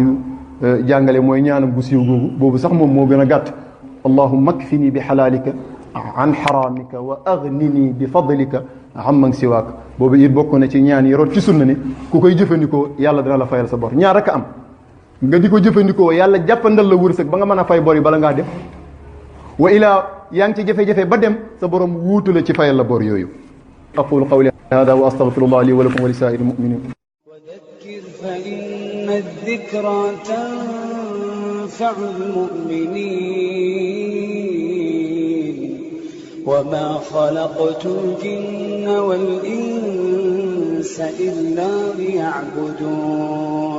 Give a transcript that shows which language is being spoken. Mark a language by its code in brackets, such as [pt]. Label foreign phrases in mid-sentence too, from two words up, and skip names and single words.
[wo] jàngale mooy ñaanam bu siiw googu boobu sax moom moo gën a gàtt [ar] اللهم اكفني بحلالك عن حرامك وأغنني بفضلك عمن سواك [wo] boobu it bokk na ci ñaan yi rot ci sunna ni ku koy jëfandikoo yàlla dina la fayal sa bor ñaar rek am nga di ko jëfandikoo yàlla jàppandal la wërsëg ba nga mën a fay bor yi bala ngaa dem wa ilaa yaa ngi ci jafe-jafe ba dem sa borom wuutu la ci fayal la bor yooyu [ar] أقول قولي هذا وأستغفر الله لي ولكم ولسائر المؤمنين فإن الذكرى تنفع المؤمنين وما خلقت الجن والإنس إلا ليعبدون